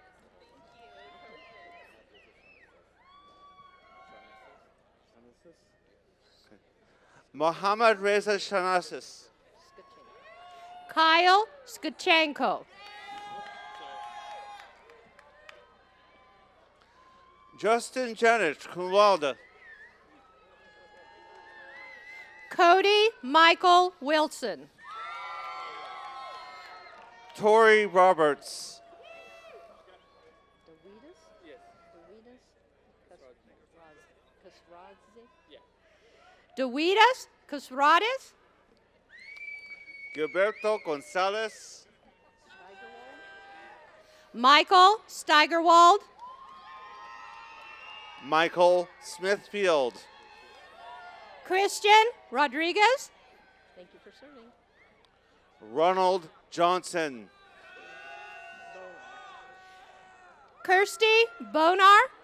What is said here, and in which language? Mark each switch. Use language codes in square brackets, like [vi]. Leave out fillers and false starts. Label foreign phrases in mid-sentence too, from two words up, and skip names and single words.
[en] Mohammad Reza Shanasis. Kyle Skachenko. Justin Janet, cum laude. Cody Michael Wilson. Tori Roberts. Dewitas Casrades. Gilberto Gonzalez. Michael Steigerwald. Michael Smithfield. Christian Rodriguez. Thank you for serving. Ronald Johnson. Kirsty Bonar.